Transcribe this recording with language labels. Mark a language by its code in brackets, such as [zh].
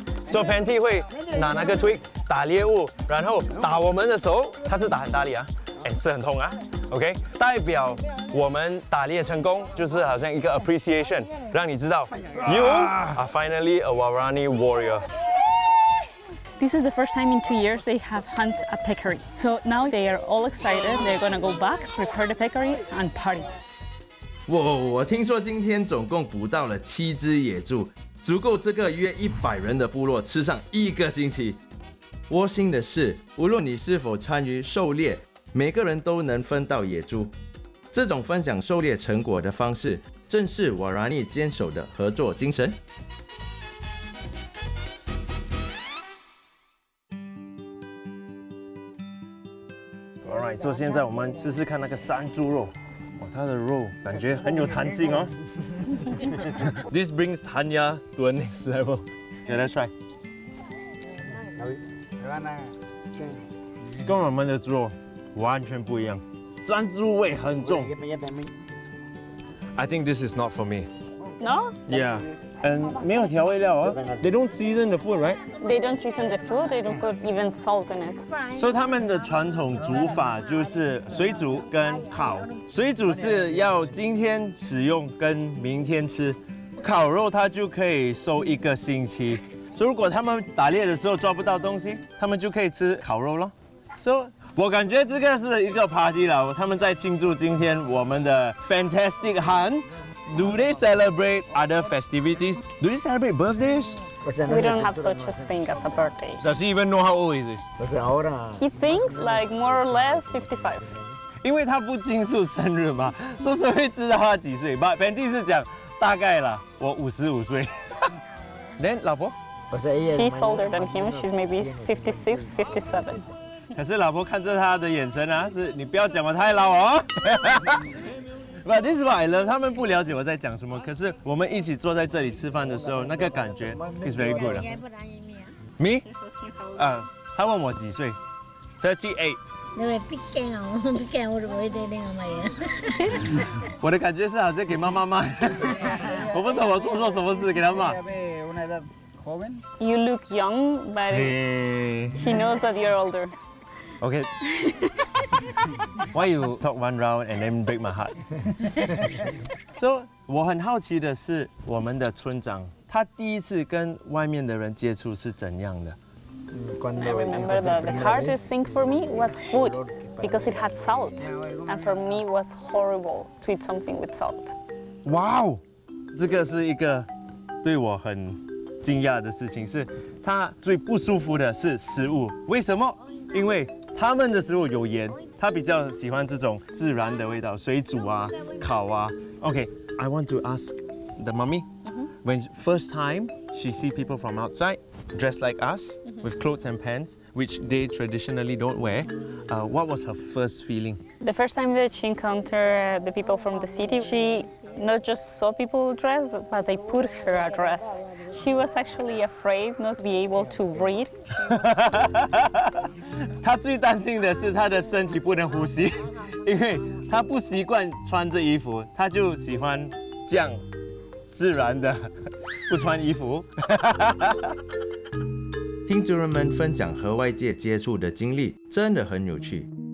[zh] 做 Panty 会拿那个 twig 打猎物，然后打我们的手，他是打很大力啊，是很痛啊。 OK， 代表我们打猎成功，就是好像一个 appreciation， 让你知道 [en] you are finally a Waorani warrior。 This is the first time in 2 years they have hunt a peccary. So now they are all excited. They're gonna go back, prepare the peccary, and party. [zh] 我听说今天总共捕到了7只野猪，足够这个约100人的部落吃上1个星期。窝心的是，无论你是否参与狩猎，每个人都能分到野猪。这种分享狩猎成果的方式，正是Waorani坚守的合作精神。 Alright， 所以现在我们试试看那个山猪肉。它的肉感觉很有弹性哦。 [en] This brings Tanya to a next level. Okay, let's try. [zh] 跟我们的猪肉完全不一样，山猪味很重。 [en] I think this is not for me. No? [zh] Yeah. 没有调味料啊。 [en] They don't season the food, right? They don't season the food. They don't put even salt in it. [zh] 所以他们的传统煮法就是水煮跟烤。水煮是要今天使用跟明天吃，烤肉它就可以收1个星期。所以如果他们打猎的时候抓不到东西，他们就可以吃烤肉咯。 So 我感觉这个是一个 party 啦，他们在庆祝今天我们的 [en] fantastic hunt. Do they celebrate other festivities? Do they celebrate birthdays? We don't have such a thing as a birthday. Does he even know how old is he? He thinks like more or less 55. [zh] 因为他不庆祝生日嘛，所以会知道他几岁。 But Panty 是讲大概啦，我55岁。 Then 老婆 [en] She's older than him. She's maybe 56, 57. [zh] 可是老婆看着他的眼神啊，是你不要讲我太老哦。 [en] But this is what I love. [zh] 他们不了解我在讲什么，可是我们一起坐在这里吃饭的时候，那个感觉 [en] is very good [zh] 啊。 Me？ 他问我几岁 ？38。我的感觉是好像给妈妈骂，我不懂我做错什么事给他骂。 [en] You look young, but he knows that you're older. Okay. Why you talk one round and then break my heart? [zh] So 我很好奇的是，我们的村长他第一次跟外面的人接触是怎样的？ [en] I remember that the hardest thing for me was food because it had salt, and for me it was horrible to eat something with salt. [zh] 哇哦，这个是一个对我很惊讶的事情，是他最不舒服的是食物。为什么？因为他们的食物有盐，他比较喜欢这种自然的味道，水煮啊、烤啊。 [en] Okay, I want to ask the mommy, when first time she see people from outside dressed like us with clothes and pants, which they traditionally don't wear, what was her first feeling? The first time that she encountered the people from the city, she not just saw people dressed, but they put her a dress. She was actually afraid not to be able to breathe. [zh] 她最担心的是她的身体不能呼吸，因为她不习惯穿着衣服，她就喜欢这样自然的不穿衣服。听族人们分享和外界接触的经历，真的很有趣。